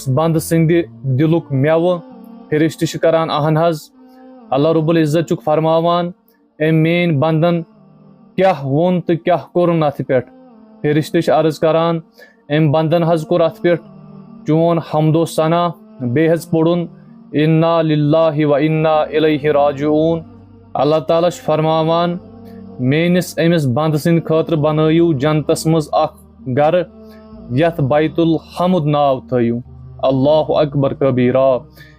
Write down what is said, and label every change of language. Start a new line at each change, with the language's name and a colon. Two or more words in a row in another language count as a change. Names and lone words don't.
Kashmiri: बंद सिंद दिलुक मेव फिरिश्त छ करान अहन हज
Arabic: الله رب العزة
Kashmiri: चुक फरमावान ए मेन बंदन क्या वोन तो क्या कोरन अथ पे फिरिश्त छ अर्ज करान एम बंदन हज कोर अथ पे चोन हमदो सना बे हज पड़ुन
Arabic: إنا لله وإنا إليه راجعون الله تعالى
Kashmiri: छ फरमावान मेनिस अमिस बंद सिंद खतर बनयु जन्नतस मज अख गर यथ
Arabic: بيت الحمد
Kashmiri: नाव थयु
Arabic: الله أكبر كبيرا.